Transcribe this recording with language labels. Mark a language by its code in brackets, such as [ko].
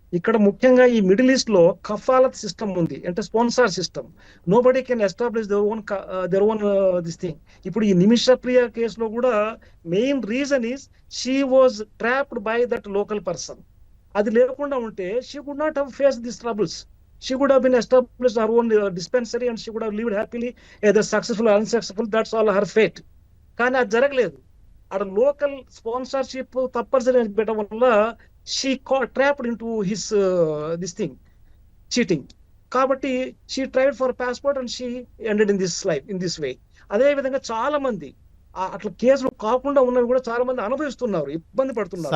[te] ఇక్కడ ముఖ్యంగా ఈ మిడిల్ ఈస్ట్ లో కఫాలత్ సిస్టమ్ ఉంది, అంటే sponsor system. [en] Nobody can establish their own this thing. [te] ఇప్పుడు ఈ నిమిష ప్రియ కేసులో కూడా [en] Main reason is she was trapped by that local person. [te] అది లేకుండా ఉంటే [en] She could not have face this troubles. She could have been established her own dispensary and she could have lived happily, either successful or unsuccessful. That's all her fate. [te] కానీ అది జరగలేదు. అక్కడ local sponsorship తప్పనిసరి పెట్టడం వల్ల [en] She trapped into his this thing, cheating. [te] కాబట్టి [en] She tried for passport and she ended in this life in this way. [te] అదే విధంగా చాలా మంది అట్లా కేసులు కాకుండా ఉన్నవి కూడా చాలా మంది అనుభవిస్తున్నారు, ఇబ్బంది పడుతున్నారు.